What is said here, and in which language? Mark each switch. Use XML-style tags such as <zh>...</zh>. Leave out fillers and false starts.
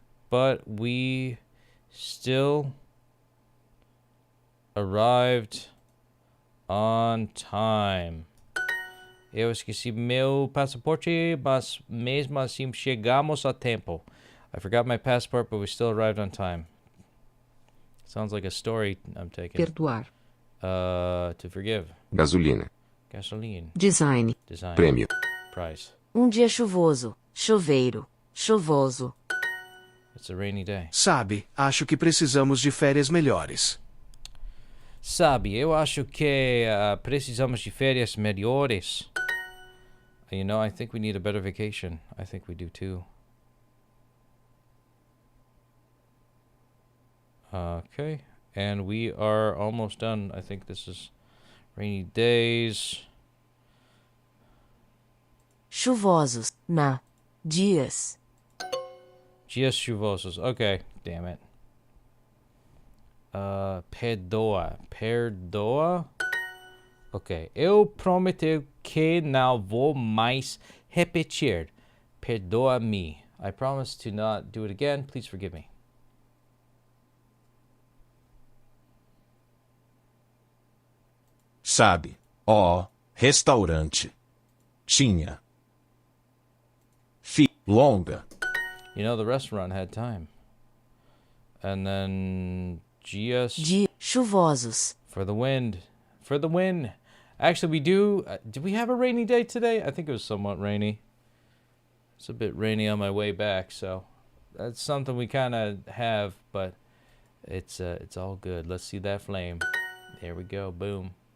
<en>But we still arrived on time.</en> <pt>Eu esqueci meu passaporte, mas mesmo assim chegamos a tempo.</pt> <en>I forgot my passport, but we still arrived on time. Sounds like a story I'm taking.</en> <pt>Perdoar.</pt> <en>To forgive.</en> <pt>Gasolina.</pt> <en>Gasoline. Design. Design.</en> <pt>Prêmio.</pt> <en>Price.</en> <pt>Dia chuvoso. Choveiro. Chovoso.</pt> <en>It's a rainy day.</en> <pt>Sabe, acho que precisamos de férias melhores. Sabe, eu acho que precisamos de férias melhores.</pt> <en>You know, I think we need a better vacation. I think we do too. Okay, and we are almost done. I think this is rainy days.</en> <pt>Chuvosos. Dias. Dias chuvosos.</pt> <en>Okay, damn it.</en> <pt>Perdoa. Perdoa? Ok. Eu prometo que não vou mais repetir. Perdoa-me.</pt> <en>I promise to not do it again. Please forgive me.</en> <pt>Sabe, o restaurante tinha longa.</pt> <en>You know, the restaurant had time. And then</en> <pt>dias Chuvosos.</pt> <en>for the wind. For the wind. Actually, we do. Did we have a rainy day today? I think it was somewhat rainy. It's a bit rainy on my way back, so that's something we kind of have, but it's all good. Let's see that flame. There we go. Boom.</en>